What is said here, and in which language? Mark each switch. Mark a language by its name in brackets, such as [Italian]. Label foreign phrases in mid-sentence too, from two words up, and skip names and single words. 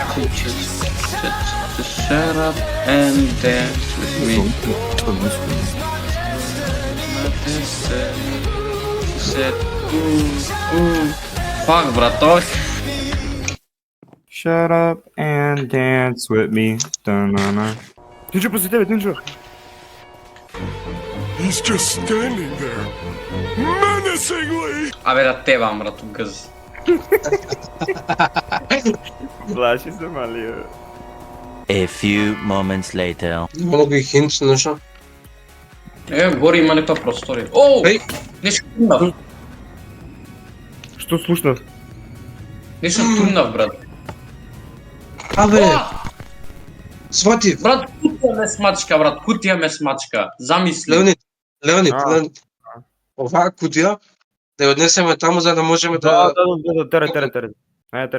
[English] Just shut up and dance with me. She said, ooh. [Bulgarian] Fuck, браток. [English] Shut up and dance with me. Da-na-na. [Bulgarian] Тинчо, после тебе, Тинчо. [English] He's just standing there, menacingly. [Bulgarian] Абе да те вам, брат, гъз. Плаши се, мали. [English] A few moments later. [Bulgarian] Много и хинт, нещо. Горе има някаква простория. Оу! Ей! Нещо турнав. Що слушнах? Нещо турнав, брат. Абе, О! свати, Брат, кутия ме смачка, брат, кутия ме смачка. Замисли. Леонид, А. [Macedonian] оваа кутија, да ја однесеме таму за да можеме Да, да... тере. Ајде, тере.